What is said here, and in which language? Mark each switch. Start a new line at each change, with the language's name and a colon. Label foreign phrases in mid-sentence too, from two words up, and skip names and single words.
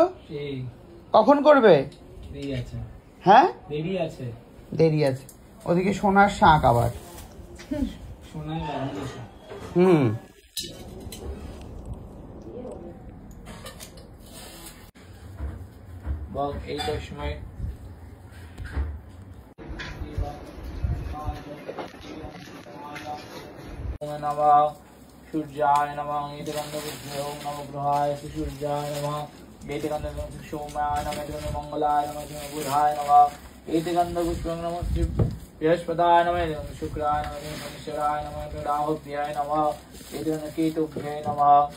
Bangla: কখন করবে? হ্যাঁ, দেরি আছে। ওদিকে সোনার শাঁখ আবার। এইটার সময়
Sanskrit: সূর্যায় নমঃ, এতগন্ধপুষ্পং নবগ্রহায় সূর্যায় নমঃ, এতগন্ধপুষ্পং সোমায় নমঃ, এতগন্ধ মঙ্গলায় নমঃ, বুধায় নমঃ, এতগন্ধপুষ্পং নমঃ বৃহস্পতায় নমঃ, এতগন্ধ শুক্রায় নমঃ, শনিশ্চরায় নমঃ, রাহুভ্যায় নমঃ, এতগন্ধ কেতুভ্যায় নমঃ।